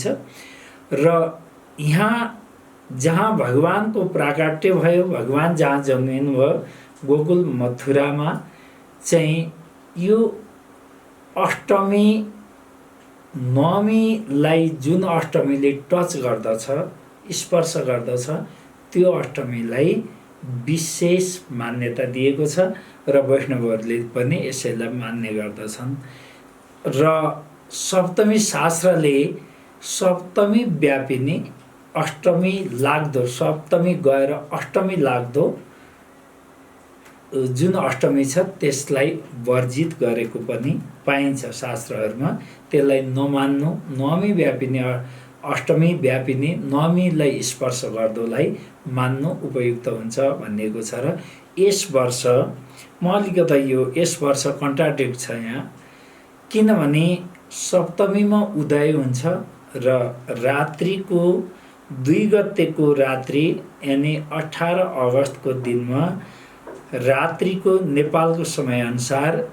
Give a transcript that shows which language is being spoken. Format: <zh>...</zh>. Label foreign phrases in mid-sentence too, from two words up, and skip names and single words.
<ne>र यहाँ जहाँ भगवानको प्राकट्य भयो, भगवान जहाँ जन्मिनु भयो गोकुल मथुरामा चाहिँ यो अष्टमी नवमीलाई जुन अष्टमीले टच गर्दछ, स्पर्श गर्दछ, त्यो अष्टमीलाई विशेष मान्यता दिएको छ र वैष्णवहरूले पनि यसैलाई मान्ने गर्दछन्। र सप्तमी शास्त्रले सप्तमी व्यापिनी अष्टमी लाग्दो, सप्तमी गएर अष्टमी लाग्दो जुन अष्टमी छ त्यसलाई वर्जित गरेको पनि पाइन्छ शास्त्रहरूमा। त्यसलाई नमान्नु, नवमी व्यापिनी अष्टमी व्यापिनी नवमीलाई स्पर्श गर्दोलाई मान्नु उपयुक्त हुन्छ भनिएको छ। र यस वर्ष म अलिकता यस वर्ष कन्ट्राडिक्ट छ यहाँ, किनभने सप्तमीमा उदय हुन्छ र रात्रिको 2 गतेको रात्रि यानि 18 अगस्तको दिनमा रात्रिको नेपालको समयअनुसार</ne>